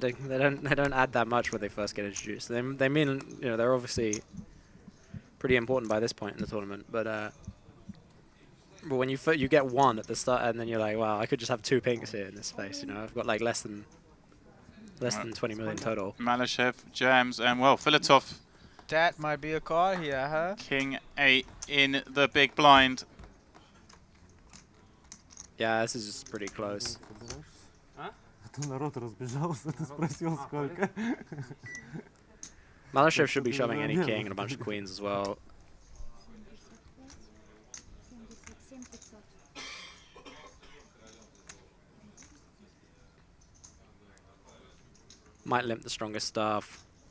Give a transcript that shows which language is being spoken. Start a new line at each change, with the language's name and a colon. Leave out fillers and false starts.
English: They don't add that much when they first get introduced. They mean, you know, they're obviously pretty important by this point in the tournament, but when you get 1 at the start and then you're like, wow, I could just have 2 pinks here in this space. You know, I've got like less than 20 million total. Malashev jams, and well, Filatov, That might be a call here, huh? king 8 in the big blind. Yeah, this is just pretty close.
Russian: А то народ разбежался, ты спросил сколько.
English: Malashev should be shoving any king and a bunch of queens as well. 77 500. Might limp the strongest stuff.